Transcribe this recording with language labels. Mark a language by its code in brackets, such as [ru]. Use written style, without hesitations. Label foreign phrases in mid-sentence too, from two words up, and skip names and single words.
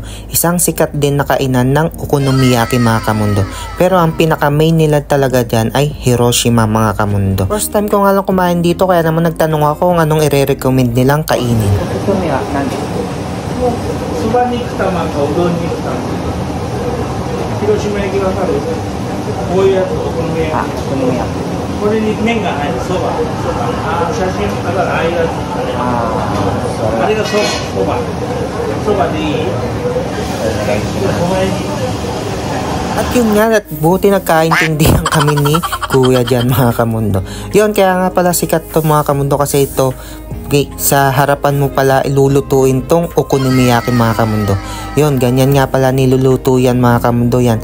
[tl] Isang sikat din na kainan ng okonomiyaki mga kamundo. Pero ang pinaka main nila talaga dyan ay Hiroshima mga kamundo. [en] First time [tl] ko nga lang kumain dito kaya naman nagtanong ako kung anong i-recommend nilang kainin. [ja] そば 肉 玉 か、うどん 肉 玉. 広島 焼き わかる? こういうやつお好み焼き。 okonomiyaki. これに麺が入るそば。写真だからああいうやつ。あれがそば。そばでいい。 [tl] At yun nga, at buti nagkaintindihan kami ni Kuya dyan mga kamundo. Yun, kaya nga pala sikat to mga kamundo kasi ito, okay, sa harapan mo pala ilulutuin tong okonomiyaki mga kamundo. Yun, ganyan nga pala niluluto yan mga kamundo yan.